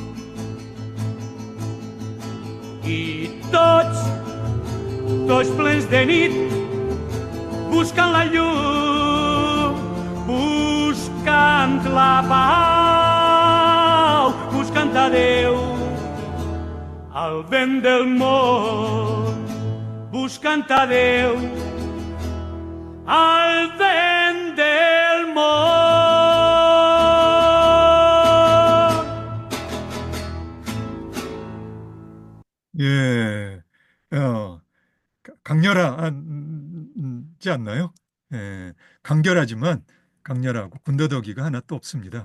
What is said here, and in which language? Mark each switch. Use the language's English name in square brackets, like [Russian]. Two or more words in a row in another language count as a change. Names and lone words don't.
[Catalan] I tots plens de nit, buscant la llum, buscant la pau, buscant a Déu, al vent del món, buscant a Déu, al vent del món. [Korean] 예, 강렬하지 않나요? 예, 간결하지만 강렬하고 군더더기가 하나 또 없습니다.